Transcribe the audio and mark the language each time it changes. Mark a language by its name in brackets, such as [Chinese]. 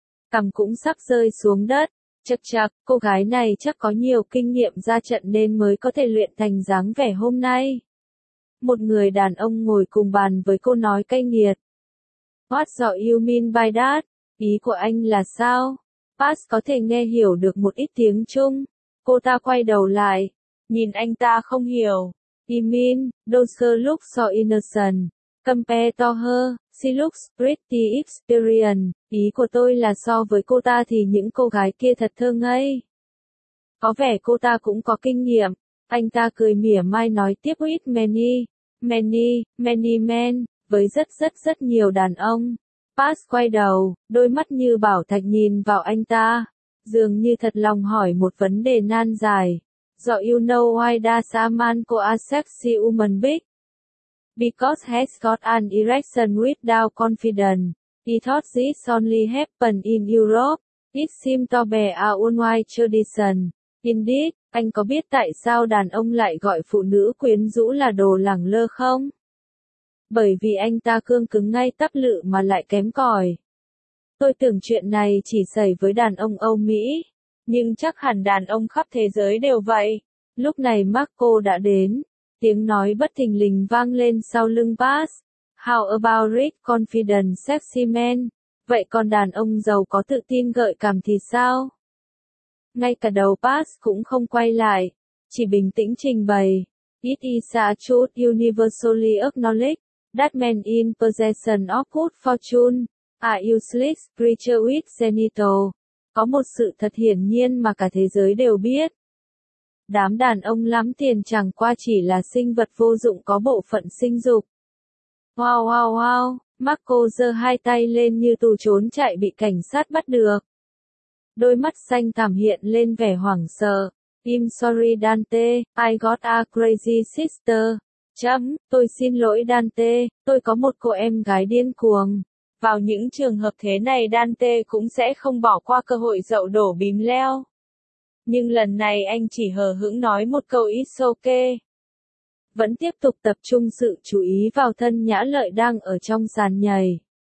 [Vietnamese] Cằm cũng sắp rơi xuống đất, chắc chắc, cô gái này chắc có nhiều kinh nghiệm ra trận nên mới có thể luyện thành dáng vẻ hôm nay. Một người đàn ông ngồi cùng bàn với cô nói cay nghiệt. [English] What do you mean by that? [Vietnamese] Ý của anh là sao? Paz có thể nghe hiểu được một ít tiếng Trung. Cô ta quay đầu lại. Nhìn anh ta không hiểu. [English] I mean, those look so innocent. Compared to her, she looks pretty experienced. [Vietnamese] Ý của tôi là so với cơ ta thì những cô gái kia thật thơ ngây. Có vẻ cô ta cũng có kinh nghiệm. Anh ta cười mỉa mai nói tiếp [English] with many, many, many men. [Vietnamese] Với rất nhiều đàn ông, Paz quay đầu, đôi mắt như bảo thạch nhìn vào anh ta, dường như thật lòng hỏi một vấn đề nan giải. [English] Do you know why does a man call a sexy woman big? because he's got an erection without confidence. He thought this only happened in Europe. It seemed to be a unwise tradition. [Vietnamese] Indeed, anh có biết tại sao đàn ông lại gọi phụ nữ quyến rũ là đồ lẳng lơ không? Bởi vì anh ta cương cứng ngay tắp lự mà lại kém cỏi. Tôi tưởng chuyện này chỉ xảy với đàn ông Âu Mỹ. Nhưng chắc hẳn đàn ông khắp thế giới đều vậy. Lúc này Marco đã đến. Tiếng nói bất thình lình vang lên sau lưng Bas. [English] How about rich, confident, sexy men? [Vietnamese] Vậy còn đàn ông giàu có tự tin gợi cảm thì sao? Ngay cả đầu Bas cũng không quay lại. Chỉ bình tĩnh trình bày. [English] It is a truth universally acknowledged that men in possession of good fortune are useless creatures with genitals. [Vietnamese] Có một sự thật hiển nhiên mà cả thế giới đều biết. Đám đàn ông lắm tiền chẳng qua chỉ là sinh vật vô dụng có bộ phận sinh dục. Wow wow wow, Marco giơ hai tay lên như tù trốn chạy bị cảnh sát bắt được. Đôi mắt xanh thẳm hiện lên vẻ hoảng sợ. [English] I'm sorry Dante, I got a crazy sister. [Vietnamese] Chấm, tôi xin lỗi Dante, tôi có một cô em gái điên cuồng. Vào những trường hợp thế này Dante cũng sẽ không bỏ qua cơ hội dậu đổ bím leo. Nhưng lần này anh chỉ hờ hững nói một câu [English] it's okay. [Vietnamese] Vẫn tiếp tục tập trung sự chú ý vào thân nhã lợi đang ở trong sàn nhảy.